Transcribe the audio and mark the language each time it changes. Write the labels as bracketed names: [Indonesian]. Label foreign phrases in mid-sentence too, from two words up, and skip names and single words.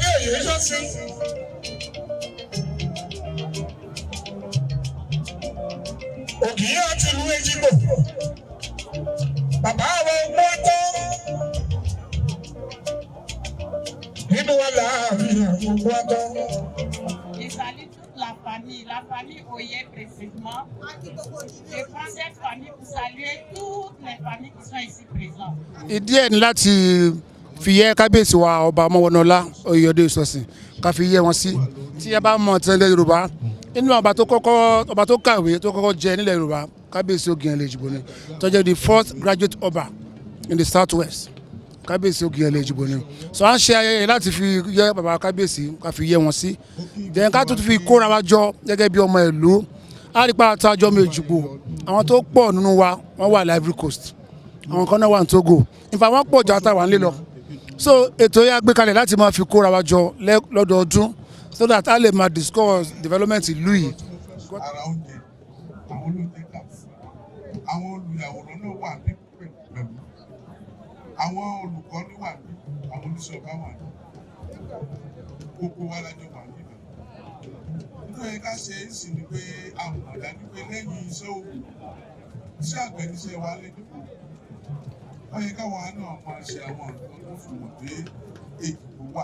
[Yoruba] Ògìyà ti lu Ejigbo. Bàbá àwọn ọgbọ́n tán. Nínú wa láàrin àwọn ọgbọ́n tán. [French] Je salue toute la famille Oye précisément. Je prends cette famille pour saluer toutes les familles qui sont ici présentes. [Yoruba] Ìdí ẹ̀ ní láti fi yẹ kábíyèsí wa ọba Ọmọwọnọlá Oyèdè Ìsọ̀sìn ká fi yẹ wọn sí. Tí ẹ bá mọ̀ tẹ́lẹ̀ Yorùbá inú ọba tó kàwé tó kọ́kọ́ jẹ nílẹ̀ Yorùbá kábíyèsí Ògìyànlé Èjìgbò ni tó jẹ́ [English] the first graduate [Yoruba] ọba [English] in the [Yoruba] southwest kábíyèsí Ògìyànlé Èjìgbò ni so à ń ṣe ayẹyẹ láti fi yẹ bàbá kábíyèsí ká fi yẹ wọn sí then ká tún fi kóra wa jọ gẹ́gẹ́ bí ọmọ ìlú á rí pa àtàjọ ọmọ Èjìgbò àwọn tó pọ̀ nínú wa wọ́n wà ní Ivory Coast àwọn kan náà wà ní Togo ìfà wọ́n pọ̀ jọ àtàwà ńlẹ̀ lọ so ètò yà gbé kalẹ̀ láti máa fi kóra wa jọ lọ́dọọdún [English] so that [Yoruba] a lè máa [English] discuss development [Yoruba] ìlú yìí. Ara oúnjẹ àwọn olóúnjẹ kà àwọn olùyàwòrán náà wà ní pẹ̀lú àwọn olùkọ́ni wà ní àwọn oníṣọ̀bá wà ní gbogbo wa lájọ wà níbẹ̀. Nítorí ká ṣe é sì ni pé àwọn ọ̀dájú pé lẹ́yìn iṣẹ́ òwò iṣẹ́ àgbẹ̀ níṣẹ́ wa lẹ́jọ́ wọ́n yẹ káwọn náà máa ṣe àwọn nǹkan tó fi mọ̀ pé Èjìgbò wà.